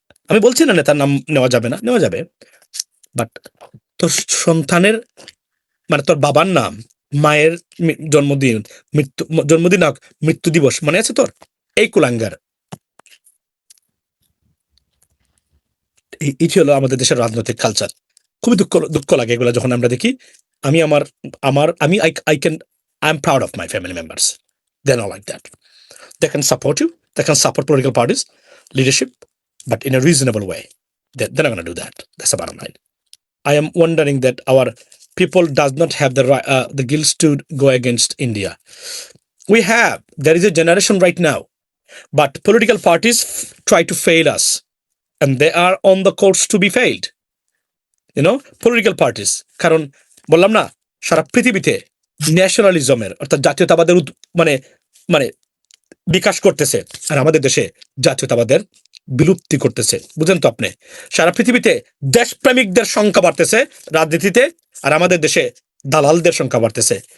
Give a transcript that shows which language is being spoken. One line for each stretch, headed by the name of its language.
Bangla: আমি বলছি না নেতার নাম নেওয়া যাবে না, নেওয়া যাবে, বাট তোর সন্তানের, মানে তোর বাবার নাম, মায়ের জন্মদিন, জন্মদিন হোক, মৃত্যু দিবস মনে আছে তোর? এই কুলাঙ্গার। এটি হলো আমাদের দেশের রাজনৈতিক কালচার। খুবই দুঃখ লাগে এগুলো যখন আমরা দেখি। আমি
English: I am proud of my family members, they are not like that. They can support you, they can support political parties, leadership, but in a reasonable way. They're not going to do that. That's the bottom line. I am wondering that our people does not have the guilt to go against India. There is a generation right now, but political parties try to fail us, and they are on the course to be failed. Political parties,
Bangla: কারণ বললাম না, সারা পৃথিবীতে ন্যাশনালিজমের অর্থাৎ জাতীয়তাবাদের মানে বিকাশ করতেছে, আর আমাদের দেশে জাতীয়তাবাদের বিলুপ্তি করতেছে। বুঝেন তো আপনি? সারা পৃথিবীতে দেশপ্রেমিকদের সংখ্যা বাড়তেছে রাজনীতিতে, আর আমাদের দেশে দালালদের সংখ্যা বাড়তেছে।